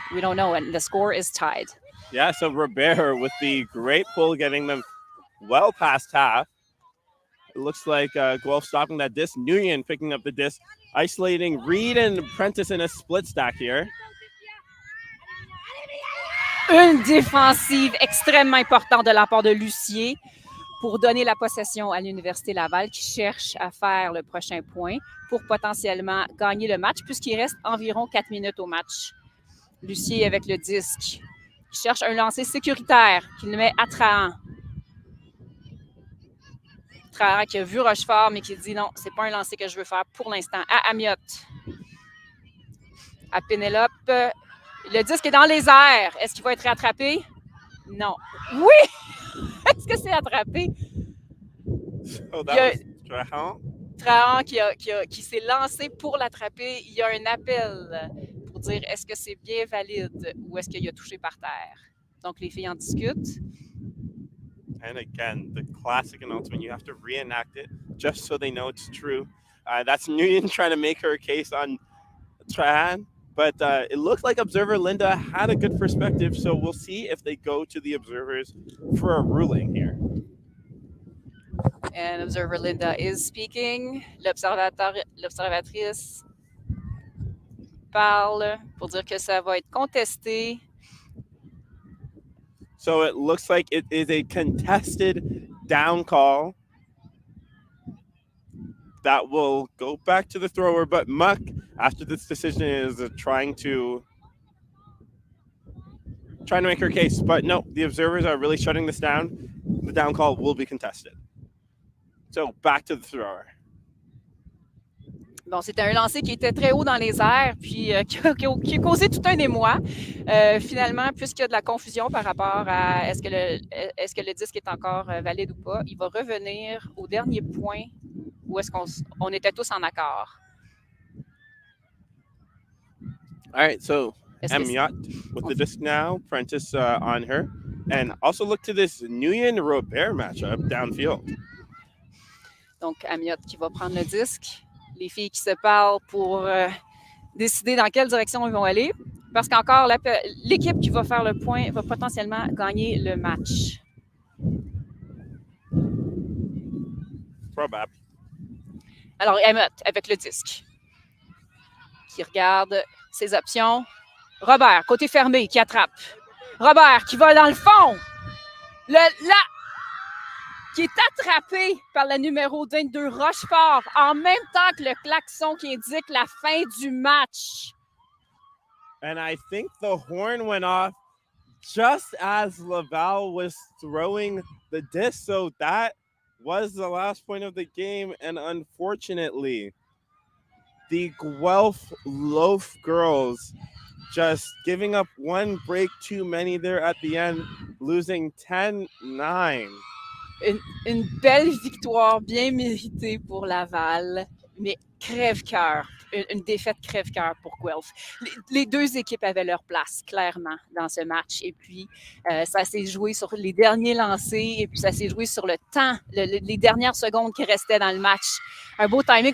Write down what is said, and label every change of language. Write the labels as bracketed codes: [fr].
[en] We don't know, and the score is tied. Yeah, so Robert with the great pull, getting them well past half. It looks like Guelph stopping that disc. Nguyen picking up the disc, isolating Reed and Prentice in a split stack here. [fr] Une défensive extrêmement importante de la part de Lucier pour donner la possession à l'Université Laval qui cherche à faire le prochain point pour potentiellement gagner le match puisqu'il reste environ 4 minutes au match. Lucier avec le disque. Il cherche un lancer sécuritaire qu'il met à Trahan. Trahan qui a vu Rochefort, mais qui dit non, c'est pas un lancer que je veux faire pour l'instant. À Amiot. À Pénélope. Le disque est dans les airs. Est-ce qu'il va être rattrapé? Non. Oui! Est-ce que c'est attrapé? [en] So that was Trahan. [fr] Trahan qui s'est lancé pour l'attraper. Il y a un appel pour dire est-ce que c'est bien valide ou est-ce qu'il a touché par terre. Donc, les filles en discutent. [en] And again, the classic announcement, you have to reenact it just so they know it's true. That's Nguyen trying to make her case on Trahan. But it looks like observer Linda had a good perspective, so we'll see if they go to the observers for a ruling here. And observer Linda is speaking. [fr] L'observatrice parle pour dire que ça va être contesté. [en] So it looks like it is a contested down call that will go back to the thrower, but Muck, after this decision, is trying to make her case. But no, the observers are really shutting this down. The down call will be contested. So back to the thrower. [fr] Bon, c'était un lancer qui était très haut dans les airs, puis qui a causé tout un émoi. Finalement, puisqu'il y a de la confusion par rapport à est-ce que le disque est encore valide ou pas, il va revenir au dernier point où est-ce qu'on était tous en accord. [en] All right, so Amiot with the disc now, Prentice on her, and also look to this Nguyen-Robert matchup downfield. [fr] Donc, Amiot qui va prendre le disque. Les filles qui se parlent pour décider dans quelle direction ils vont aller. Parce qu'encore, l'équipe qui va faire le point va potentiellement gagner le match. Probable. Alors, Amiot avec le disque. Qui regarde ses options. Robert, côté fermé, qui attrape. Robert qui va dans le fond. Qui est attrapé par la numéro 22, Rochefort, en même temps que le klaxon qui indique la fin du match. [en] And I think the horn went off just as Laval was throwing the disc, so that was the last point of the game, and unfortunately, the Guelph Loaf girls just giving up one break too many there at the end, losing 10-9. [fr] Une belle victoire bien méritée pour Laval, mais crève-cœur, une défaite crève-cœur pour Guelph. Les deux équipes avaient leur place, clairement, dans ce match. Et puis, ça s'est joué sur les derniers lancers et puis ça s'est joué sur le temps, les dernières secondes qui restaient dans le match. Un beau timing.